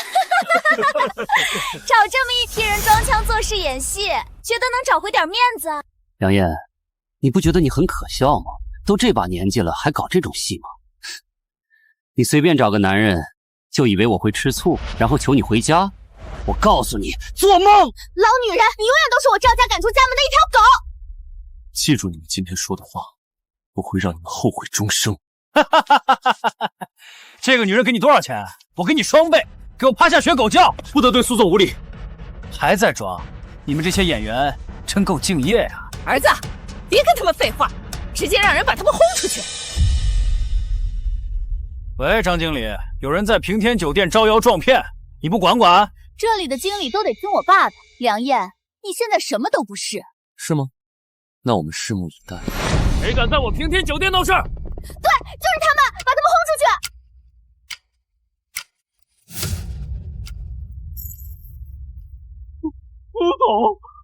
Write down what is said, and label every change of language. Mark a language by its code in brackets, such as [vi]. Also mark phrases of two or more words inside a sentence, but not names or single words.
[zh] 找这么一批人装腔作势演戏，觉得能找回点面子？梁燕，你不觉得你很可笑吗？都这把年纪了，还搞这种戏吗？你随便找个男人，就以为我会吃醋，然后求你回家？我告訴你，做夢！老女人，你永遠都是我趙家趕出家門的一條狗！記住你們今天說的話，我會讓你們後悔終生。這個女人給你多少錢？我給你雙倍，給我趴下學狗叫！不得對蘇總無禮。還在裝？你們這些演員真夠敬業呀！兒子，別跟他們廢話，直接讓人把他們轟出去。喂，張經理，有人在平天酒店招搖撞騙，你不管管？這裡的經理都得聽我爸的。梁燕，你現在什麼都不是。是嗎？那我們拭目以待。誰敢在我平天酒店鬧事？對，就是他們，把他們轟出去！蘇總，